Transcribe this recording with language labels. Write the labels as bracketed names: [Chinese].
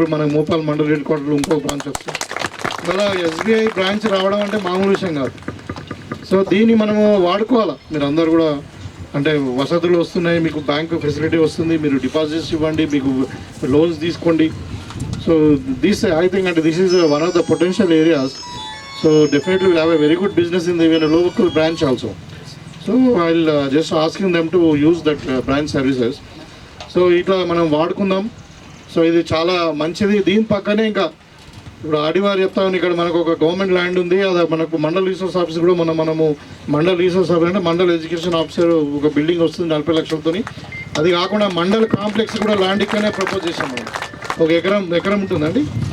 [Telugu] ఇప్పుడు మనకు మోపాల్ మండల్ హెడ్ క్వార్టర్లో ఇంకో బ్రాంచ్ వస్తుంది. మళ్ళీ SBI బ్రాంచ్ రావడం అంటే మామూలు విషయం కాదు. సో దీన్ని మనము వాడుకోవాలా. మీరు అందరు కూడా అంటే వసతులు వస్తున్నాయి, మీకు బ్యాంకు ఫెసిలిటీ వస్తుంది, మీరు డిపాజిట్స్ ఇవ్వండి, మీకు లోన్స్ తీసుకోండి. [English] So this I think అంటే this is one of the potential areas. So definitely we'll have a very good business in the even a local branch also. So I'll just asking them to use that branch services. [Telugu] So ఇట్లా మనం వాడుకుందాం. So ఇది చాలా మంచిది. దీని పక్కనే ఇంకా ఇప్పుడు ఆడివారు చెప్తామని ఇక్కడ మనకు ఒక గవర్నమెంట్ ల్యాండ్ ఉంది. అది మనకు మండల్ రిసోర్స్ ఆఫీస్ కూడా మనము మండల్ రిసోర్స్ ఆఫీస్ అంటే మండల్ ఎడ్యుకేషన్ ఆఫీసర్ ఒక బిల్డింగ్ వస్తుంది 40 లక్షలతో. అది కాకుండా మండల్ కాంప్లెక్స్ కూడా ల్యాండ్ ఇక్కడనే ప్రపోజ్ చేసాం మనం. ఒక ఎకరం ఉంటుందండి.